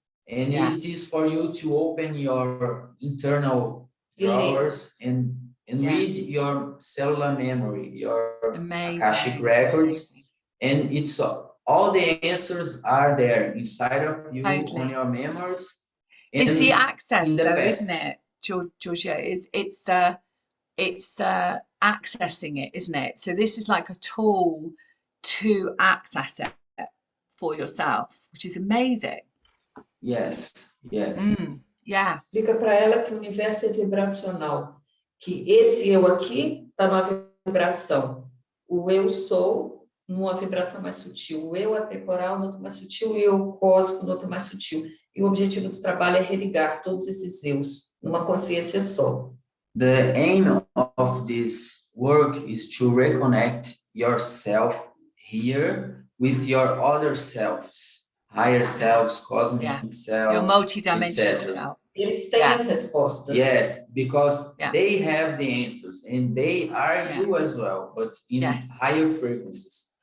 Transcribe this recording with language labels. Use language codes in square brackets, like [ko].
[en] And it is for you to open your internal drawers and read your cellular memory, your Akashic records, and it's all the answers are there inside of you on your memories. It's the access, though, isn't it, Georgia? It's the accessing it, isn't it? So this is like a tool to access it for yourself, which is amazing. Yes. Yeah. [pt] Explica para ela que o universo é vibracional, que esse eu aqui está numa vibração. O eu sou numa vibração mais sutil, o eu atemporal no outro mais sutil, o eu cósmico no outro mais sutil. E o objetivo do trabalho é religar todos esses eus numa consciência só. [en] The aim of this work is to reconnect yourself here with your other selves, higher selves, cosmic selves, your multidimensional self. [pt] Eles têm as respostas. [en] Yes, because they have the answers and they are you as well, but in higher frequencies.